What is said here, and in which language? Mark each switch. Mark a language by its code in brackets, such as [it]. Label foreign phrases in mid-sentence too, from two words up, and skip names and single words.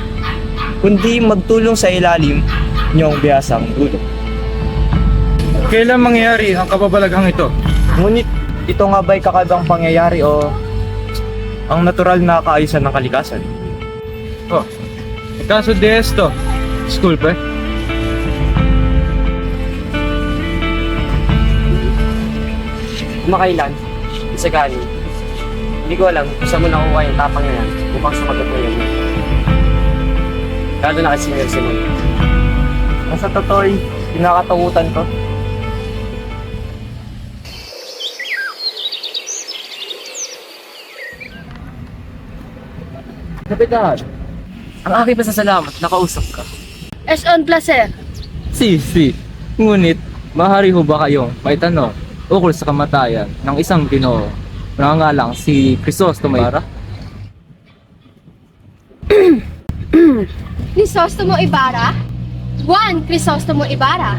[tl] Kundi magtulong sa ilalim niyong biyasang dulo. Kailan mangyayari ang kapabalaghang ito? Ngunit ito nga ba'y kakaibang pangyayari o ang natural na kaayusan ng kalikasan? [es] Oh, kaso de esto. Disculpe. [tl] Kumakailan, Isagani. Hindi ko alam kung saan mo nakuha yung tapang na yan upang sumagot mo yun. Lalo na kay Senyor Simon. Ang sa totoo'y kinakatakutan ko. Kapitan, ang aking pasasalamat, nakausap ka. [es] Es un placer. Si. [tl] Ngunit, mahari ho ba kayong may tanong ukol sa kamatayan ng isang Ginoo na nangangalang si Crisostomo Ibarra? Crisostomo Ibarra? Juan Crisostomo Ibarra?